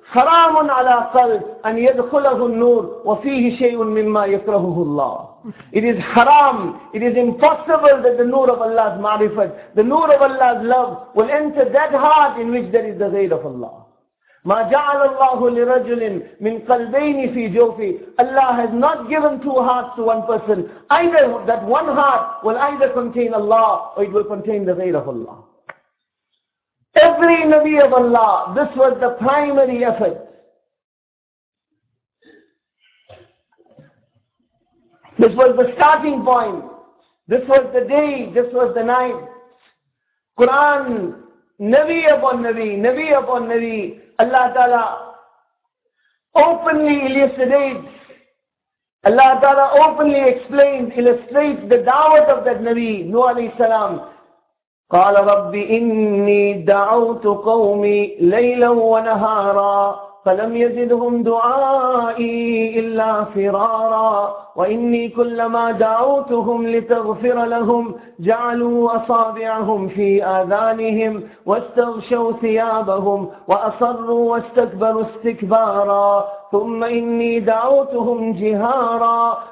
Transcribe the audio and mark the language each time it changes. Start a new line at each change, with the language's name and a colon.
Arabic: حرام على قلب أن يدخله النور وفيه شيء مما يكرهه الله.
English: It is haram, it is impossible that the nur of Allah's ma'rifat, the nur of Allah's love will enter that heart in which there is the ghayr of Allah.
Arabic: ما جعل الله لرجل من قلبين في جوفه.
English: Allah has not given two hearts to one person. Either that one heart will either contain Allah or it will contain the ghayr of Allah. Every Nabi of Allah, this was the primary effort. This was the starting point. This was the day, this was the night. Quran, Nabi upon Nabi, Allah Ta'ala openly elucidates, Allah Ta'ala openly explains, illustrates the da'wat of that Nabi, Nuh alayhi salam.
Arabic: قال رب إني دعوت قومي ليلا ونهارا فلم يزدهم دعائي إلا فرارا وإني كلما دعوتهم لتغفر لهم جعلوا أصابعهم في آذانهم واستغشوا ثيابهم وأصروا واستكبروا استكبارا ثم إني دعوتهم جهارا